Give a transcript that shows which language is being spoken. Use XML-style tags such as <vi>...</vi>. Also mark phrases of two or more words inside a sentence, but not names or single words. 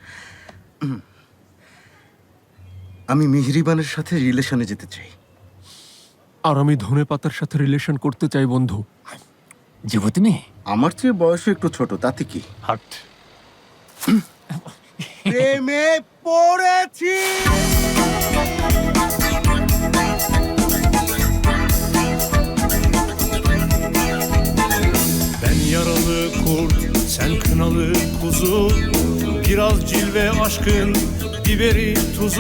<bn>আমি মিহরিবানের সাথে রিলেশনে যেতে চাই। আর আমি ধনে পাতার সাথে রিলেশন করতে চাই বন্ধু। যুবতী মেয়ে, আমার চেয়ে বয়সও একটু ছোট, তাতে কি? হাট। প্রেমে পড়েছি।</bn> <tr>Ben yaralı kurt, sen kınalı kuzu. Biraz cilve aşkın biberi tuzu.</tr>